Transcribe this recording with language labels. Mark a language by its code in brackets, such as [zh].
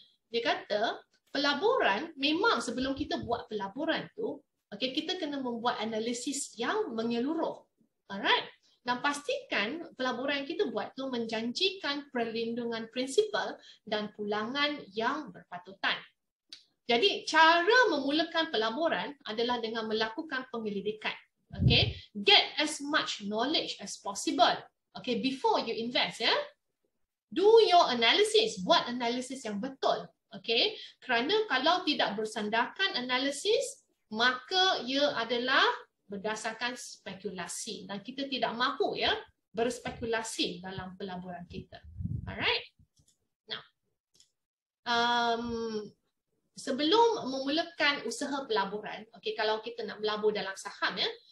[ms] Dia kata, pelaburan memang sebelum kita buat pelaburan tu, okay, kita kena membuat analisis yang menyeluruh. Alright? Dan pastikan pelaburan yang kita buat tu menjanjikan perlindungan prinsipal dan pulangan yang berpatutan. Jadi, cara memulakan pelaburan adalah dengan melakukan penyelidikan. [en] Okay, get as much knowledge as possible. Okay, before you invest, ya, do your analysis. [ms] Buat analisis yang betul. Okay, kerana kalau tidak bersandarkan analisis, maka ia adalah berdasarkan spekulasi dan kita tidak mahu ya berspekulasi dalam pelaburan kita. Alright. Now, sebelum memulakan usaha pelaburan, okay, kalau kita nak melabur dalam saham ya.